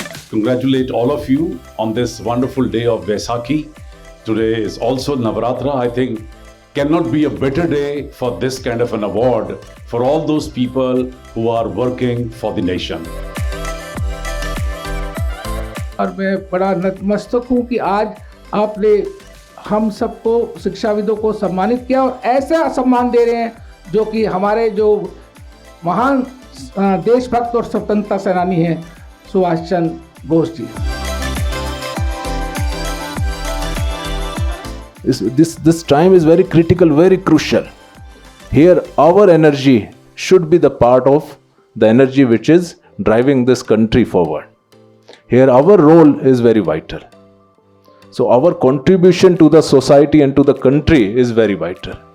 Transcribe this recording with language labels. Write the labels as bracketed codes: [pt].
[en] Congratulate all of you on this wonderful day of Vaisakhi. Today is also Navratra. I think cannot be a better day for this kind of an award for all those people who are working for the nation. [hi] और मैं बड़ा नतमस्तक हूँ कि आज आपने हम सबको शिक्षाविदों को सम्मानित किया और ऐसा सम्मान दे रहे हैं जो कि हमारे जो महान देशभक्त और स्वतंत्रता सेनानी हैं Subhash Chandra Bose ji. [en] This time is very critical, very crucial. Here our energy should be the part of the energy which is driving this country forward. Here our role is very vital. So our contribution to the society and to the country is very vital.